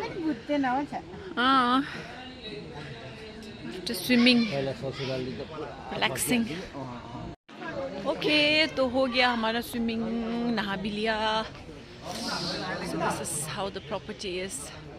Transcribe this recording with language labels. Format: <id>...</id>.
<en>After swimming, relaxing.</en> <hi>Okay, तो हो गया हमारा swimming, नहा भी लिया.</hi> <en>So this is how the property is.</en>